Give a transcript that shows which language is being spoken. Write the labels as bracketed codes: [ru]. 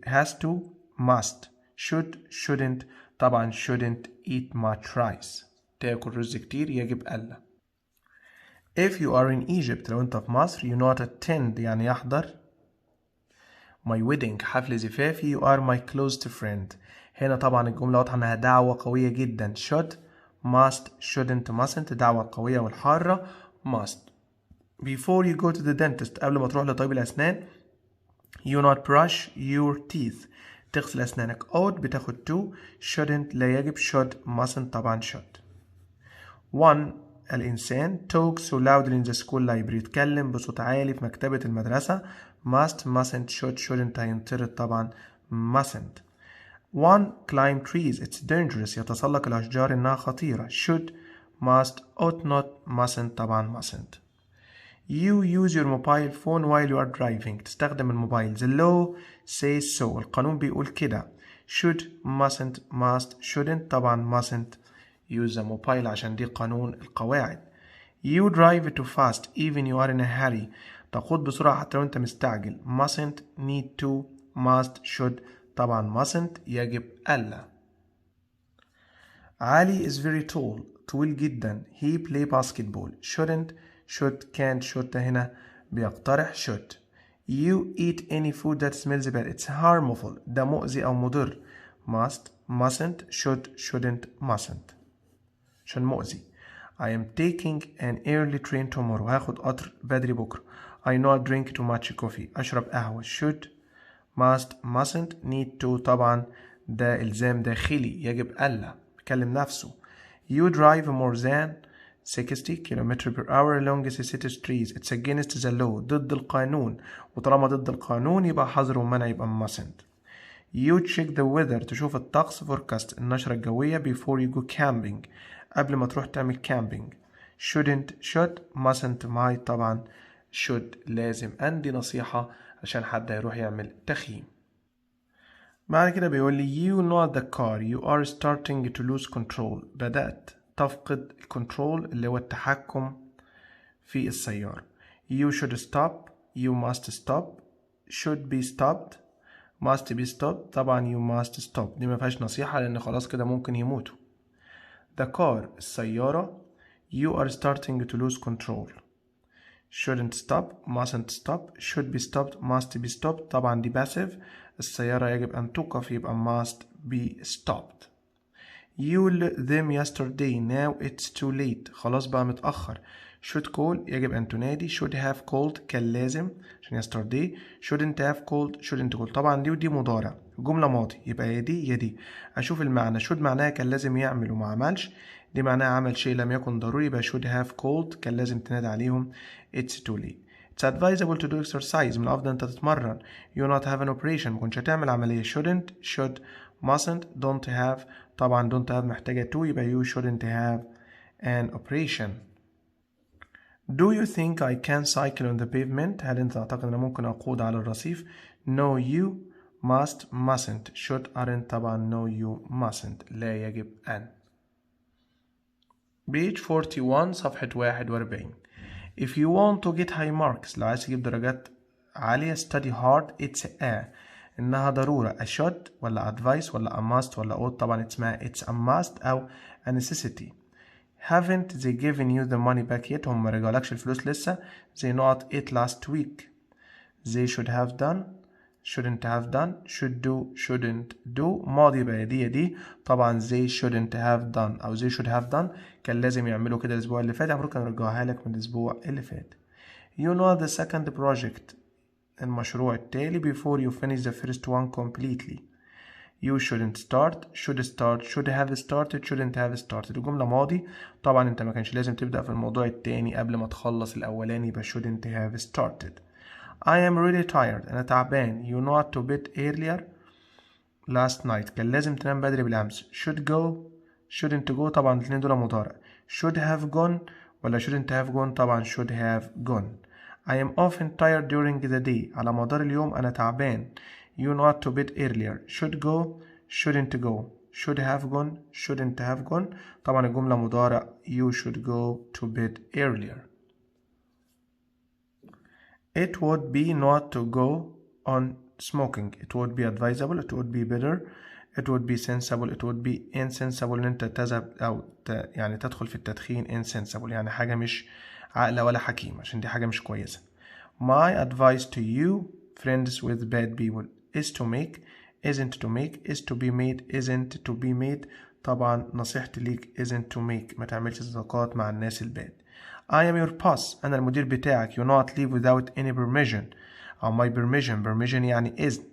[en] has to must should shouldn't طبعا shouldn't eat much rice. [ar] تاكل رز كتير [en] يجب ألا. If you are in Egypt [ar] لو انت في مصر [en] you not attend [ar] يعني يحضر [en] my wedding [ar] حفل زفافي [en] you are my closest friend. [ar] هنا طبعا الجملة واضحة انها دعوة قوية جدا. [en] should must shouldn't mustn't [ar] دعوة قوية والحارة [en] must. Before you go to the dentist [ar] قبل ما تروح لطبيب الأسنان [en] you not brush your teeth. [ar] تغسل أسنانك. [en] ought بتاخد to. shouldn't [ar] لا يجب. [en] should mustn't طبعا should. 1. [ar] الإنسان [en] talks so loudly in the school library [ar] يتكلم بصوت عالي في مكتبة المدرسة. [en] must mustn't should shouldn't هينطرد طبعا mustn't. 1. climb trees it's dangerous [ar] يتسلق الأشجار إنها خطيرة. [en] should must ought not mustn't طبعا mustn't. You use your mobile phone while you are driving تستخدم الموبايل. the law says so [ar] القانون بيقول كده. [en] should mustn't must shouldn't طبعا mustn't use the mobile [ar] عشان دي قانون القواعد. [en] you drive too fast even you are in a hurry [ar] تقود بسرعة حتى لو انت مستعجل. [en] mustn't need to must should طبعا mustn't [ar] يجب ألا. [en] علي is very tall [ar] طويل جدا. [en] he play basketball. shouldn't should can't should [ar] هنا بيقترح [en] should. you eat any food that smells bad it's harmful [ar] ده مؤذي أو مضر. [en] must mustn't should shouldn't mustn't [ar] عشان مؤذي. [en] I am taking an early train tomorrow [ar] هاخد قطر بدري بكرة. [en] I not drink too much coffee [ar] أشرب قهوة. [en] should must mustn't need to [ar] طبعا ده إلزام داخلي يجب ألا بيكلم نفسه. [en] you drive more than 60 km per hour along the city streets it's against the law [ar] ضد القانون وطالما ضد القانون يبقى حظر ومنع يبقى mustn't. [en] you check the weather [ar] تشوف الطقس [en] forecast [ar] النشرة الجوية [en] before you go camping [ar] قبل ما تروح تعمل [en] camping. shouldn't should mustn't might [ar] طبعا should لازم. عندي نصيحة عشان حد هيروح يعمل تخييم. بعد كده بيقول لي [en] you not the car you are starting to lose control [ar] بدأت تفقد الكنترول اللي هو التحكم في السيارة. [en] you should stop you must stop should be stopped must be stopped [ar] طبعا you must stop دي ما فيهاش نصيحة لأن خلاص كده ممكن يموتوا. [en] the car السيارة you are starting to lose control. shouldn't stop mustn't stop should be stopped must be stopped طبعا دي passive [ar] السيارة يجب أن توقف يبقى [en] must be stopped. you them yesterday now it's too late [ar] خلاص بقى متأخر. [en] should call [ar] يجب أن تنادي. [en] should have called [ar] كان لازم عشان [en] yesterday. shouldn't have called shouldn't call [ar] طبعا دي ودي مضارع جملة ماضي يبقى يا دي يا دي. أشوف المعنى. should معناها كان لازم يعمل وما عملش دي معناها عمل شيء لم يكن ضروري يبقى [en] should have called [ar] كان لازم تنادي عليهم [en] it's too late. it's advisable to do exercise [ar] من الأفضل أنت تتمرن. [en] you not have an operation [ar] مكنش هتعمل عملية. [en] shouldn't should mustn't don't have طبعا don't have [ar] محتاجة to يبقى [en] you shouldn't have an operation. do you think I can cycle on the pavement [ar] هل أنت تعتقد أن ممكن أقود على الرصيف. [en] no you must mustn't should aren't طبعا no you mustn't [ar] لا يجب أن. [en] page 41 صفحة 41 if you want to get high marks [ar] لو عايز تجيب درجات عالية [en] study hard it's a [ar] إنها ضرورة. [en] a should ولا advice ولا a must ولا ought [ar] طبعا اسمها [en] it's a must أو a necessity. haven't they given you the money back yet [ar] هم مرجعولكش الفلوس لسه. [en] they not it last week. they should have done shouldn't have done should do shouldn't do ماضي بقى دي طبعا they shouldn't have done أو they should have done [ar] كان لازم يعملوا كده الأسبوع اللي فات. عمرو كان رجعها لك من الأسبوع اللي فات. [en] you know the second project [ar] المشروع التالي [en] before you finish the first one completely. you shouldn't start should have started shouldn't have started [ar] الجملة ماضي طبعا انت ما كانش لازم تبدأ في الموضوع التاني قبل ما تخلص الأولاني يبقى [en] shouldn't have started. I am really tired [ar] أنا تعبان. [en] you not to bed earlier last night [ar] كان لازم تنام بدري بالأمس. [en] should go shouldn't go [ar] طبعا الاثنين دول مضارع. [en] should have gone ولا shouldn't have gone [ar] طبعا should have gone. [en] I am often tired during the day [ar] على مدار اليوم أنا تعبان. [en] you not to bed earlier should go shouldn't go should have gone shouldn't have gone [ar] طبعا الجملة مضارع [en] you should go to bed earlier. it would be not to go on smoking it would be advisable it would be better it would be sensible it would be insensible [ar] ان انت تذهب او يعني تدخل في التدخين. insensible يعني حاجة مش عاقلة ولا حكيمة عشان دي حاجة مش كويسة. [en] my advice to you friends with bad people is to make isn't to make is to be made isn't to be made [ar] طبعا نصيحتي ليك [en] isn't to make [ar] ما تعملش صداقات مع الناس الباد. [en] I am your boss [ar] أنا المدير بتاعك. [en] you not leave without any permission [ar] أو my permission يعني إذن